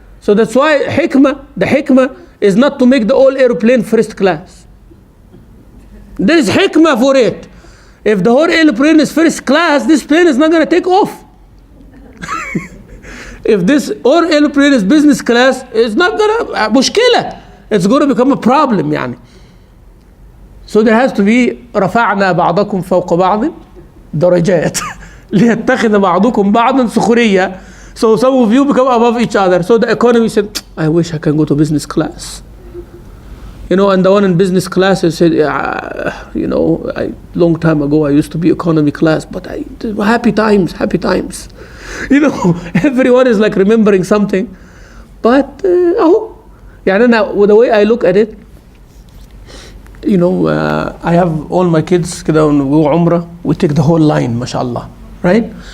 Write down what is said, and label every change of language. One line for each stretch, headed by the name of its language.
English: So that's why the hikmah is not to make the whole airplane first class. There is hikmah for it. If the whole airplane is first class, this plane is not going to take off. If this whole airplane is business class, it's not going to,
Arabic: مشكلة.
English: It's going to become a problem
Arabic: يعني.
English: So there has to be
Arabic: رفعنا بعضكم فوق بعض درجات ليتخذ بعضكم بعضا سخرية.
English: So some of you become above each other. So the economy said, I wish I can go to business class. And the one in business class said, long time ago I used to be economy class, but happy times. Everyone is like remembering something. But, now with the way I look at it, I have all my kids
Arabic: كده
English: when we go Umrah, we take the whole line, mashallah, right?